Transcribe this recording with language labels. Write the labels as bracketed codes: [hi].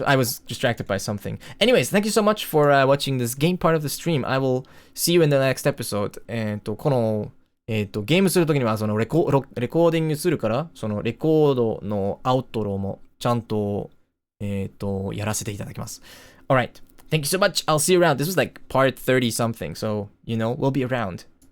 [en] I was distracted by something. Anyways, thank you so much for watching this game part of the stream. I will see you in the next episode. [ja] この、ゲームするときにはそのレコーディングするから、そのレコードのアウトロもちゃんと、やらせていただきます。 [en] Alright. Thank you so much. I'll see you around. This was like part 30 something. So, you know, we'll be around.